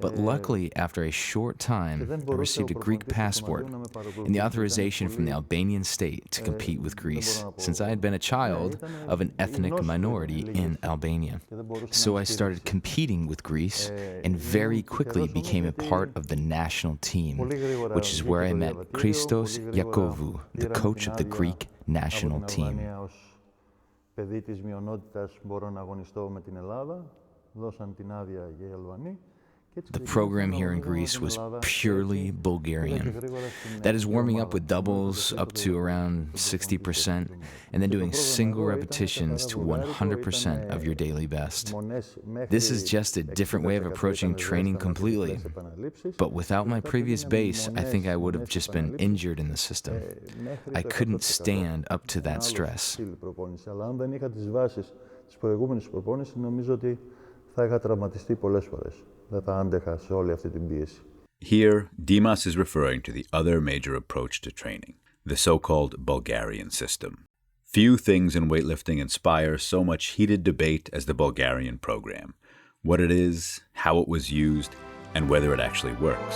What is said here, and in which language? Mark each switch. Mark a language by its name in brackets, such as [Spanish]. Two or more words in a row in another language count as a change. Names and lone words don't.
[English] But luckily, after a short time, I received a Greek passport and the authorization from the Albanian state to compete with Greece, since I had been a child of an ethnic minority in Albania. So I started competing with Greece and very quickly became a part of the national team, which is where I met Christos Iakovou, the coach of the Greek national team. [Greek] Παιδί της μειονότητας μπορώ να αγωνιστώ με την Ελλάδα, δώσαν την άδεια για οι Αλβανοί. [English] The program here in Greece was purely Bulgarian. That is warming up with doubles up to around 60%, and then doing single repetitions to 100% of your daily best. This is just a different way of approaching training completely. But without my previous base, I think I would have just been injured in the system. I couldn't stand up to that stress. [Greek] Αλλά αν δεν είχα τις βάσεις της προηγούμενης προπόνησης, νομίζω ότι θα είχα τραυματιστεί πολλές φορές. Δεν θα άντεχα σε όλη αυτή την πίεση. [English] Here, Dimas is referring to the other major approach to training, the so-called Bulgarian system. Few things in weightlifting inspire so much heated debate as the Bulgarian program, what it is, how it was used, and whether it actually works.